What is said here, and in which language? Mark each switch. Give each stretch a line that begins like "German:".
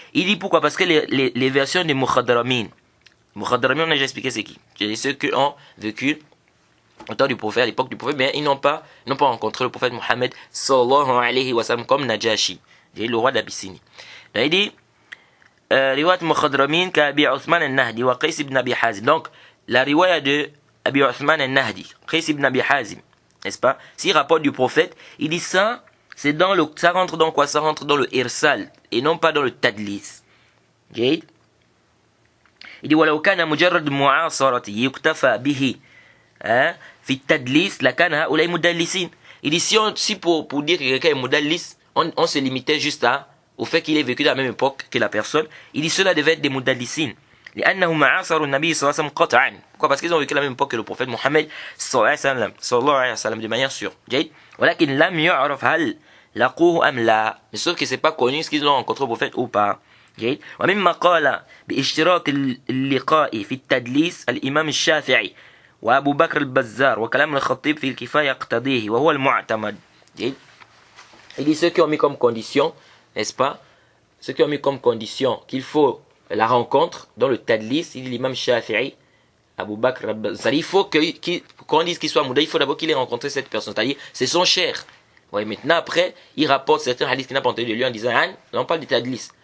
French: Il dit pourquoi, parce que les versions des mukhadaramin, on a déjà expliqué c'est qui, c'est ceux qui ont vécu au temps du prophète, à l'époque du prophète, mais ils n'ont pas rencontré le prophète Mohammed sallallahu alayhi wa sallam comme Najashi, le roi d'Abyssinie. Donc il dit
Arabic: riwayat mukhadaramin كأبي عثمان النهدي وقيس بن أبي حازم.
French: Donc la riwaya de Abi Uthman al-Nahdi, Qais ibn Abi Hazim, n'est-ce pas? S'il rapporte du prophète, il dit ça, c'est dans le, ça rentre dans quoi? Ça rentre dans le irsal et non pas dans le tadlis.
Arabic: جيد.
French: Il dit
Arabic: ولو كان مجرد معاصرة يكتفى به في التدليس لكان هؤلاء مدلسين.
French: Il dit si pour dire que quelqu'un est mudallis, on se limitait juste au fait qu'il ait vécu dans la même époque que la personne, il dit cela devait être des mudallisines.
Arabic: لأنهم عاصروا النبي صلى الله عليه وسلم قطعا.
French: Pourquoi? Parce qu'ils ont vécu la même époque que le prophète Mohammed صلى الله عليه وسلم de manière sûre.
Arabic: جيد. ولكن لم يعرف هل لقوه أم لا.
French: Mais sauf que c'est pas connu ce qu'ils ont rencontré le prophète ou pas.
Arabic: جيد. ومما قال باشتراط اللقاء في التدليس الإمام الشافعي وأبو بكر البزار وكلام الخطيب في الكفاية يقتضيه وهو المعتمد. جيد.
French: Il dit ceux qui ont mis comme condition, n'est-ce pas? Ceux qui ont mis comme condition qu'il faut la rencontre dans le tadlis, il dit l'imam Shafi'i, Abu Bakr al-Bazar. Il faut qu'on dise qu'il soit mouda, il faut d'abord qu'il ait rencontré cette personne, c'est-à-dire c'est son cher. Ouais, maintenant après, il rapporte certains hadiths qu'il n'a pas entendu de lui en disant on parle du tadlis.